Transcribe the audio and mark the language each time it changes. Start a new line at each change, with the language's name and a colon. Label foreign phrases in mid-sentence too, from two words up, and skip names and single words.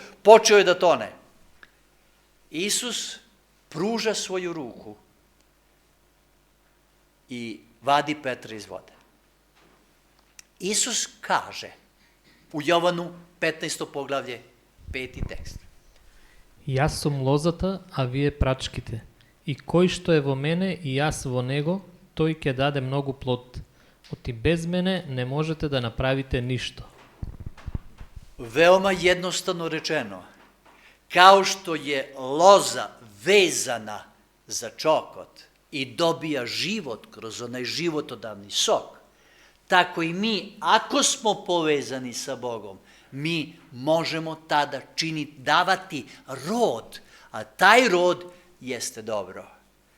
Serbian: Počeo je da tone. Isus pruža svoju ruku i vadi Petra iz vode. Isus kaže u Jovanu 15. poglavlje 5. tekst.
Macedonian: Јас сум лозата, а вие прачките. И кој што е во мене и јас во него, тој ќе даде многу плод. Оти без мене не можете да направите ништо.
Serbian: Veoma jednostavno rečeno, kao što je loza vezana za čokot i dobija život kroz onaj životodavni sok, tako i mi, ako smo povezani sa Bogom, mi možemo tada davati rod, a taj rod jeste dobro.